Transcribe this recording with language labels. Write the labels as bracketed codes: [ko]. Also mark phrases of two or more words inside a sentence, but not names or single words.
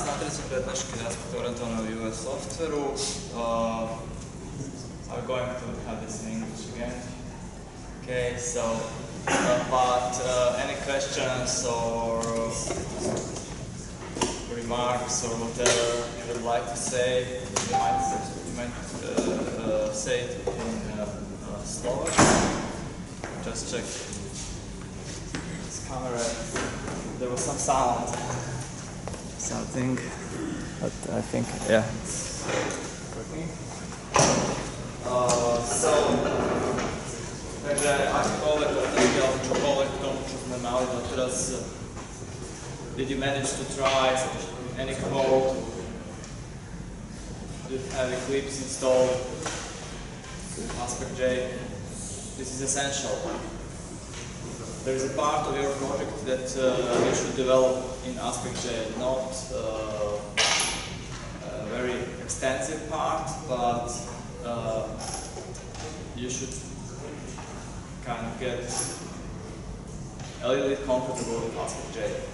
[sk] prednášky na aspektu orientovaného UI softwareu. [en] I'm going to have this in English again. Okay, so, but any questions or remarks or whatever you would like to say, you might say it in Slovak. Just check this camera. There was some sound, something, but I think, yeah, it's working. [sk] Takže akékoľvek otázky alebo čokoľvek k tomu, čo sme mali doteraz, [en] did you manage to try any code? Do you have Eclipse installed? Aspect.J? This is essential. There is a part of your project that you should develop in Aspect.J, not a very extensive part, but you should kind of get a little bit comfortable with Aspect.J.